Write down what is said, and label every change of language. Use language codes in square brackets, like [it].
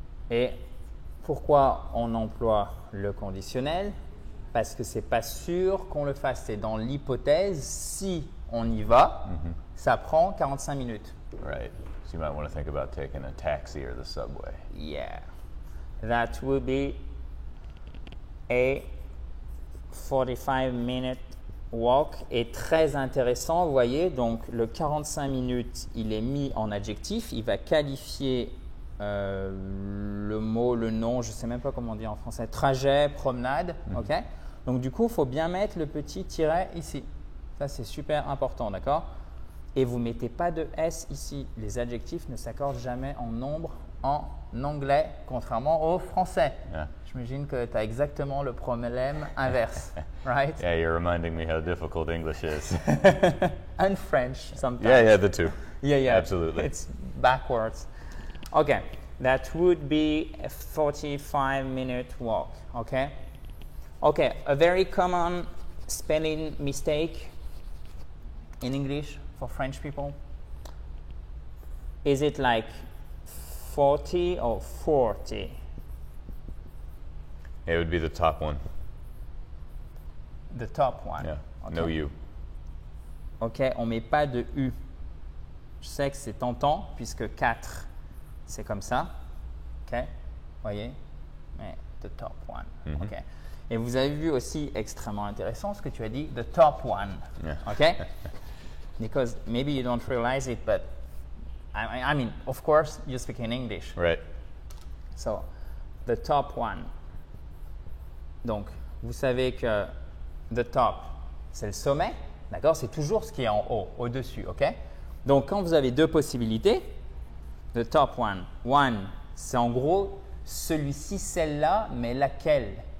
[fr] Et pourquoi on emploie le conditionnel? Parce que c'est pas sûr qu'on le fasse. C'est dans l'hypothèse, si on y va, ça prend 45 minutes. [en] Right. So you might want to think about taking a taxi or the subway. Yeah. That will be a 45-minute walk. [fr] Et très intéressant, vous voyez, donc le 45 minutes, il est mis en adjectif. Il va qualifier le mot, le nom, je ne sais même pas comment on dit en français, trajet, promenade, ok? Donc du coup, il faut bien mettre le petit tiret ici. Ça, c'est super important, d'accord? Et vous ne mettez pas de S ici. Les adjectifs ne s'accordent jamais en nombre en anglais, contrairement au français. [en] Yeah. [fr] J'imagine que tu as exactement le problème inverse, [en] right? Yeah, you're reminding me how difficult English is. And French sometimes. Yeah, the two. Yeah. Absolutely. It's backwards. Okay, that would be a 45-minute walk, okay? Okay, a very common spelling mistake in English for French people. Is it like 40 or 40? It would be the top one. The top one. Yeah. Okay. No U. [fr] Ok, on met pas de U. Je sais que c'est tentant puisque 4, c'est comme ça. Ok, voyez? Mais [en] the top one. [fr] Ok. Et vous avez vu aussi, extrêmement intéressant, ce que tu as dit, [en] the top one. Yeah. Ok? Because maybe you don't realize it, but I mean, of course, you speak in English. Right. So, the top one. [fr] Donc, vous savez que the top, c'est le sommet, d'accord? C'est toujours ce qui est en haut, au-dessus, ok? Donc, quand vous avez deux possibilités, [en] the top one, [fr] c'est en gros celui-ci, celle-là, mais laquelle?